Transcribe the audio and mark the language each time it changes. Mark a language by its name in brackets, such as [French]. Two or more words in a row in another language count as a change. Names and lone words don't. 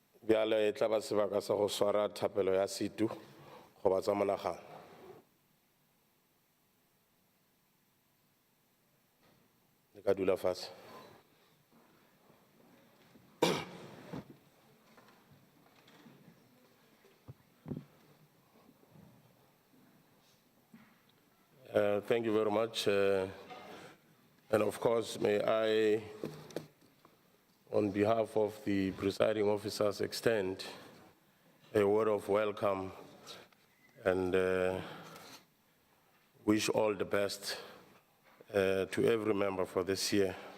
[Northern Sotho] Biale e tla ba sebaka sa go swara thapelo ya situ go ba tsa monagano. Le ka dula fatshe. [English] Thank you very much. And of course, may I, on behalf of the presiding officers, extend a word of welcome and wish all the best to every member for this year.